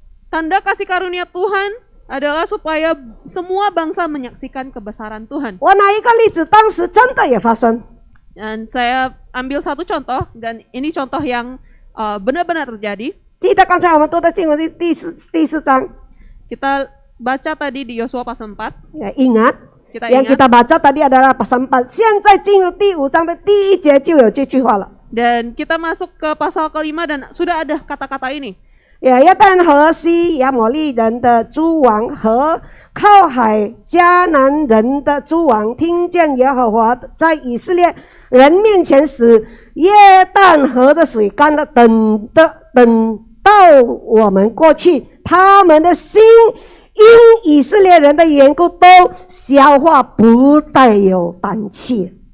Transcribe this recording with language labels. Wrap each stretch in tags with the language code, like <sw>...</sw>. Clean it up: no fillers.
<id>Tanda kasih karunia Tuhan adalah supaya semua bangsa menyaksikan kebesaran Tuhan.</id> <zh>我拿一个例子，当时真的也发生。</zh> <id>Dan saya ambil satu contoh, dan ini contoh yang benar-benar terjadi.</id> <zh>记得刚才我们读的经文第四章，</zh> <id>Kita baca tadi di Yosua pasal 4. ya, ingat Kita yang ingat. kita baca tadi adalah pasal 4，</id> <zh>现在进入第5章的第1节就有这句话了。</zh> <id>Dan kita masuk ke pasal kelima dan sudah ada kata-kata ini.</id> <zh>约旦河西亚摩利人的诸王和靠海迦南人的诸王听见耶和华在以色列人面前使约旦河的水干了，等到我们过去，他们的心因以色列人的缘故都消化，不再有胆气。</zh>